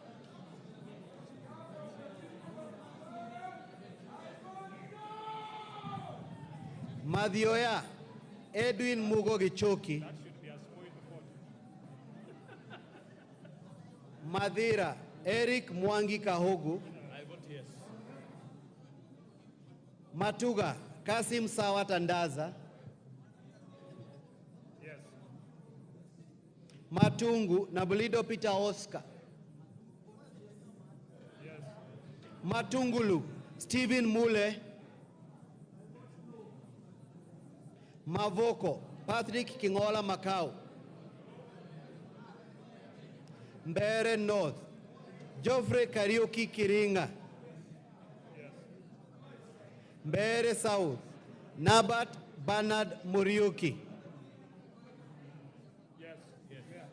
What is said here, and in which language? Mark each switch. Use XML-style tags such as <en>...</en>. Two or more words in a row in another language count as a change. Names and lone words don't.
<en>Madioya, Edwin Mugo Gichoki. Madira, Eric Mwangi Kahogu. I vote yes. Matuga, Kasim Sawa Tandaza. Yes. Matungu, Nabulido Peter Oscar. Yes. Matungulu, Stephen Mule. Mavoko, Patrick Kingola Macau. Mbere North, Geoffrey Kariuki Kiringa. Yes. Mbere South, Nabat Bernard Muriuki. Yes. Yes.</en>